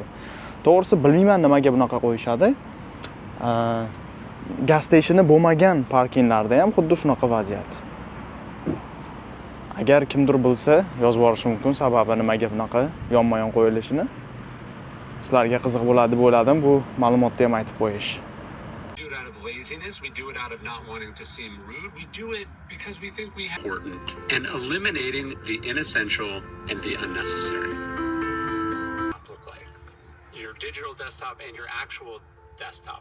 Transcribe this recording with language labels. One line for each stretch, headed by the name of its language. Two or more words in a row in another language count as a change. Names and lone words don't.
Uzbek: To'g'risi bilmayman nimaga bunaqa qo'yishadi.
English: Gas stationi
Uzbek: bo'lmagan parkinglarda ham xuddi shunaqa vaziyat. Agar kimdir bilsa, yozib yuborishi mumkin sababi nimaga bunaqa yonma-yon qo'yilishini. Sizlarga qiziq bo'ladi deb o'yladim, bu ma'lumotni ham aytib qo'yish.
English: Laziness, we do it out of not wanting to seem rude. We do it because we think we have important and eliminating the inessential and the unnecessary. Look like your digital desktop and your actual desktop.